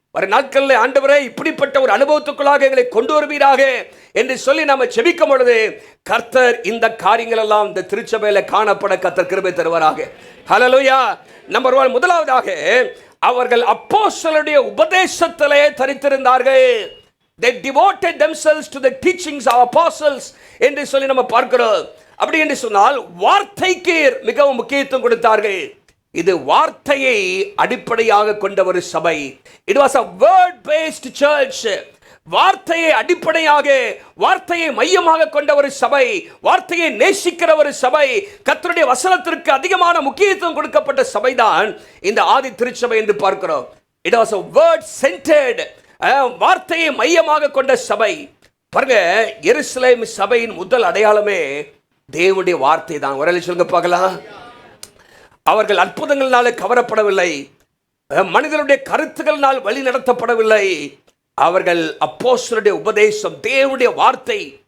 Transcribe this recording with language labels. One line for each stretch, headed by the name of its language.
Tamil: வர நாட்களில் ஆண்டவரே இப்படிப்பட்ட ஒரு அனுபவத்துக்குள்ளாக எங்களை கொண்டு வருவீராக என்று சொல்லி நாம ஜெபிக்கும் பொழுது கர்த்தர் இந்த காரியங்கள் எல்லாம் இந்த திருச்சபையில காணப்பட கர்த்தர் கிருபை தருவாராக. ஹல்லேலூயா. நம்பர் 1, முதலாவதாக அவர்கள் அப்போஸ்தலருடைய உபதேசத்திலே தரித்திருந்தார்கள்.
English: They devoted themselves to the teachings of apostles
Tamil: என்று சொல்லி நம்ம பார்க்கிறோம். அப்படி என்று சொன்னால் வார்த்தைக்கு மிகவும் முக்கியத்துவம் கொடுத்தார்கள். இது வார்த்தையை அடிப்படையாக கொண்ட ஒரு சபை.
English: It was a word based church.
Tamil: வார்த்தையை அடிப்படையாக, வார்த்தையை மையமாக கொண்ட ஒரு சபை, வார்த்தையை நேசிக்கிற ஒரு சபை, கர்த்தருடைய வசனத்திற்கு அதிகமான முக்கியத்துவம் கொடுக்கப்பட்ட சபைதான் இந்த ஆதி திருச்சபை என்று பார்க்கிறோம்.
English: It was a word centered,
Tamil: வார்த்தையை மையமாக கொண்ட சபை. பாருங்க, எருசலேம் சபையின் முதல் அடையாளமே தேவனுடைய வார்த்தை தான். ஒரு சொல்லுங்க பார்க்கலாம். அவர்கள் அற்புதங்களினாலே கவரப்படவில்லை, மனிதனுடைய கருத்துக்களினால் வழி நடத்தப்படவில்லை. அவர்கள் அப்போஸ்தலருடைய உபதேசம், தேவனுடைய வார்த்தை.